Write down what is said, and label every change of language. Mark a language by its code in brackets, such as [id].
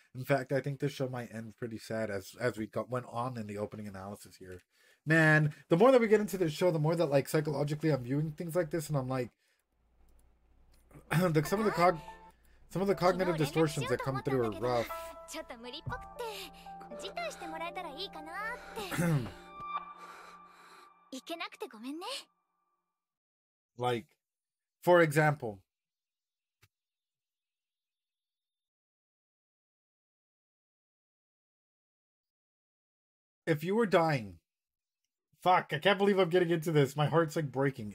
[en] In fact, I think this show might end pretty sad, as we went on in the opening analysis here. Man, the more that we get into this show, the more that like psychologically I'm viewing things like this, and I'm like, some of the cognitive distortions that come through are rough. [ja] ちょっと無理っぽくて辞退してもらえたらいいかなって行けなくてごめんね [en] Like, for example, if you were dying, fuck, I can't believe I'm getting into this. My heart's like breaking.